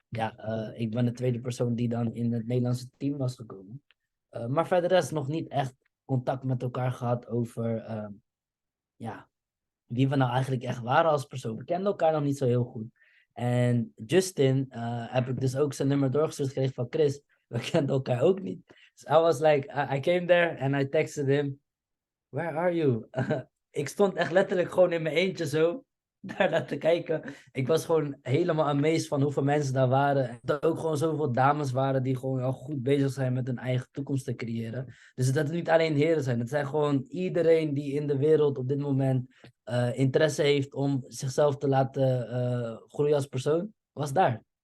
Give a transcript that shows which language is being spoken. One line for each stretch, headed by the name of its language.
Dutch: Ja, ik ben de tweede persoon die dan in het Nederlandse team was gekomen. Maar verder de rest nog niet echt contact met elkaar gehad over ja, wie we nou eigenlijk echt waren als persoon. We kenden elkaar nog niet zo heel goed. En Justin heb ik dus ook zijn nummer doorgestuurd gekregen van Chris. We kenden elkaar ook niet.
English: Dus I was like, I came there and I texted him, where are you?
Dutch: Ik stond echt letterlijk gewoon in mijn eentje zo, daar naar te kijken. Ik was gewoon helemaal amazed van hoeveel mensen daar waren. En dat er ook gewoon zoveel dames waren die gewoon al goed bezig zijn met hun eigen toekomst te creëren. Dus dat het niet alleen heren zijn. Het zijn gewoon iedereen die in de wereld op dit moment interesse heeft om zichzelf te laten groeien als persoon, was daar.